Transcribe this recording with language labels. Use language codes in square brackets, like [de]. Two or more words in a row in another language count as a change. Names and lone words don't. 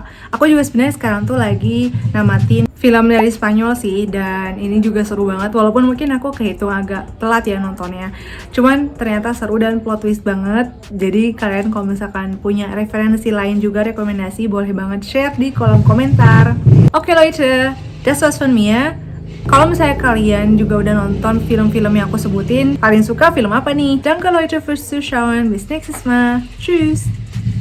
[id] Aku juga sebenarnya sekarang tuh lagi namatin film dari Spanyol sih, dan ini juga seru banget. Walaupun mungkin aku kehitung agak telat ya nontonnya, cuman ternyata seru dan plot twist banget. Jadi kalian kalau misalkan punya referensi lain juga, rekomendasi, boleh banget share di kolom komentar. [de] Oke Leute, das war's von mir. [id] Kalau misalnya kalian juga udah nonton film-film yang aku sebutin, kalian suka film apa nih? [de] Danke Leute fürs Zuschauen, bis nächstes Mal. Tschüss.